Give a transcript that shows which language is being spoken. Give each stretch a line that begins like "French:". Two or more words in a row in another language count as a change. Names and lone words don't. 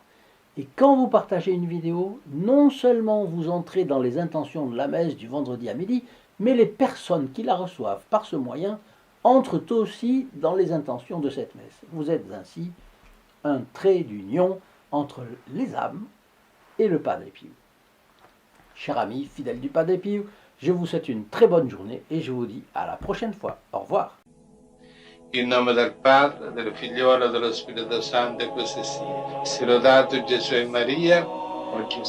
French: Et quand vous partagez une vidéo, non seulement vous entrez dans les intentions de la messe du vendredi à midi, mais les personnes qui la reçoivent par ce moyen entrent aussi dans les intentions de cette messe. Vous êtes ainsi un trait d'union entre les âmes et le Padre Pio. Chers amis fidèles du Padre Pio, je vous souhaite une très bonne journée et je vous dis à la prochaine fois. Au revoir.
Italian: In nome del Padre, del Figliolo e dello Spirito Santo, e così sia. Sia lodato Gesù e Maria, oggi e sempre. e